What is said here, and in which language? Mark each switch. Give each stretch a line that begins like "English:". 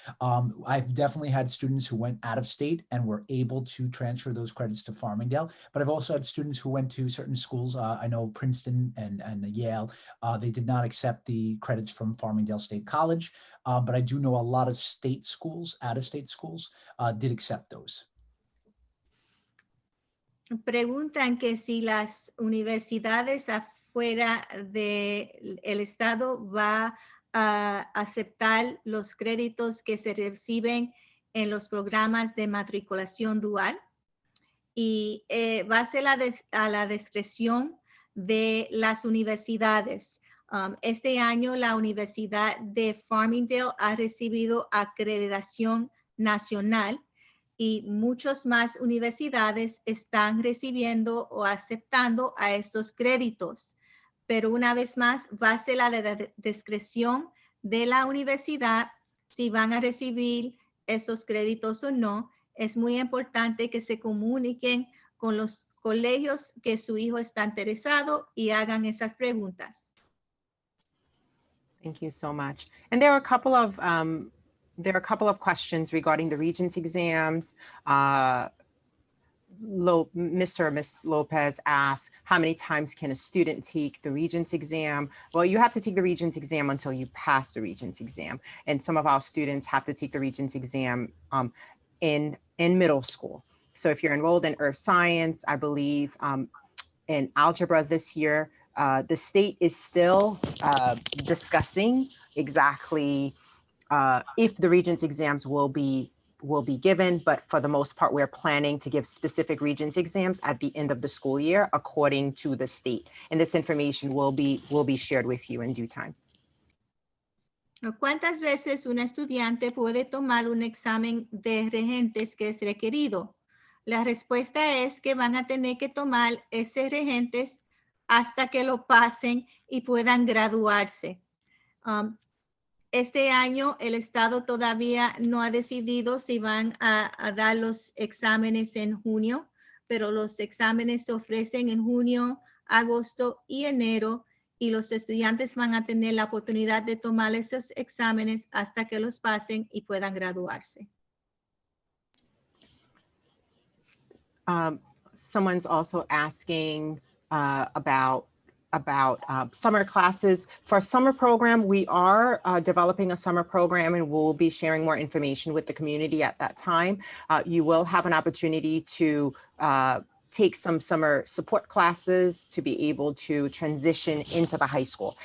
English: I've definitely had students who went out of state and were able to transfer those credits to Farmingdale, but I've also had students who went to certain schools. I know Princeton and Yale, they did not accept the credits from Farmingdale State College, but I do know a lot of state schools, out-of-state schools, did accept those.
Spanish: Preguntan que si las universidades fuera del estado va a aceptar los créditos que se reciben en los programas de matriculación dual, y va a ser a la discreción de las universidades. Este año la Universidad de Farmingdale ha recibido acreditación nacional y muchas más universidades están recibiendo o aceptando a estos créditos. Pero una vez más, va a ser la discreción de la universidad si van a recibir esos créditos o no. Es muy importante que se comuniquen con los colegios que su hijo está interesado y hagan esas preguntas.
English: Thank you so much. And there are a couple of questions regarding the Regents exams. Mr. or Ms. Lopez asks, how many times can a student take the Regents exam? Well, you have to take the Regents exam until you pass the Regents exam. And some of our students have to take the Regents exam in middle school. So if you're enrolled in earth science, I believe in algebra this year, the state is still discussing exactly if the Regents exams will be given, but for the most part, we're planning to give specific Regents exams at the end of the school year, according to the state. And this information will be shared with you in due time.
Spanish: ¿Cuántas veces un estudiante puede tomar un examen de regentes que es requerido? La respuesta es que van a tener que tomar ese regentes hasta que lo pasen y puedan graduarse. Este año el Estado todavía no ha decidido si van a dar los exámenes en junio, pero los exámenes se ofrecen en junio, agosto y enero, y los estudiantes van a tener la oportunidad de tomar esos exámenes hasta que los pasen y puedan graduarse.
English: Someone's also asking about summer classes. For summer program, we are developing a summer program, and we'll be sharing more information with the community at that time. You will have an opportunity to take some summer support classes to be able to transition into the high school.